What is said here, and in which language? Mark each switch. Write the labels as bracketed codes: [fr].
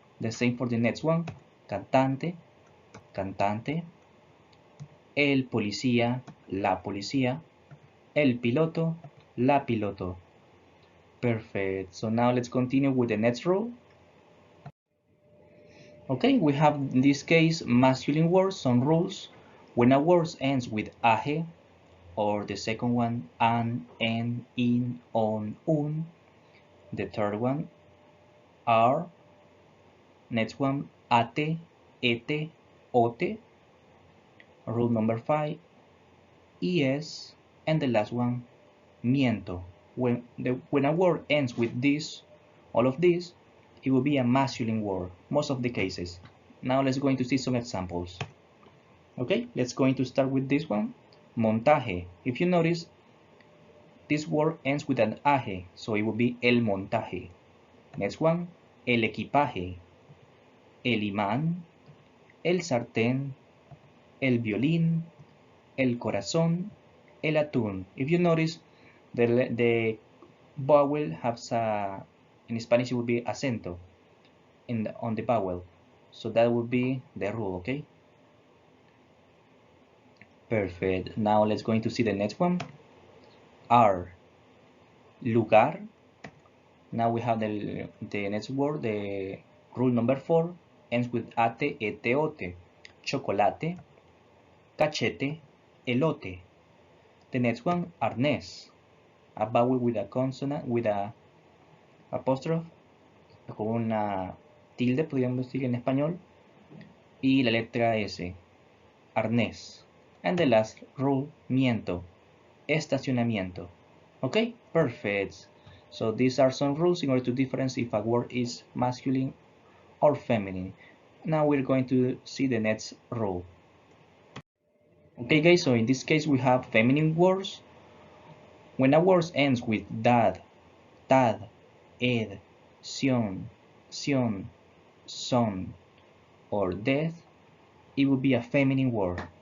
[en] The same for the next one, [es] cantante, cantante, el policía, la policía, el piloto, la piloto. [en] Perfect. So now let's continue with the next rule. Okay, we have in this case masculine words, some rules. When a word ends with age, or the second one, an, en, in, on, un, the third one, are, next one, ate, ete, ote, rule number 5, es, and the last one, miento, when a word ends with this, all of this, it will be a masculine word, most of the cases. Now let's going to see some examples. Okay, let's going to start with this one, montaje. If you notice, this word ends with an aje, so it will be el montaje. Next one, [es] el equipaje, el imán, el sartén, el violín, el corazón, el atún. [en] If you notice, the vowel has a, in Spanish it would be acento on the vowel. So that would be the rule, okay? Perfect. Now let's going to see the next one. Ar, lugar. Now we have the next word, the rule number 4, ends with ate, ete, ote. [es] Chocolate, cachete, elote. [en] The next one, arnés. A vowel with a [es] consonant, with a apóstrofe, con una tilde, podríamos decir en español, y la letra S, arnés. [en] And the last rule, miento, estacionamiento. Okay, perfect. So these are some rules in order to differentiate if a word is masculine or feminine. Now we're going to see the next rule. Okay guys, so in this case we have feminine words. When a word ends with dad, tad, ed, sion, son, or death, it will be a feminine word.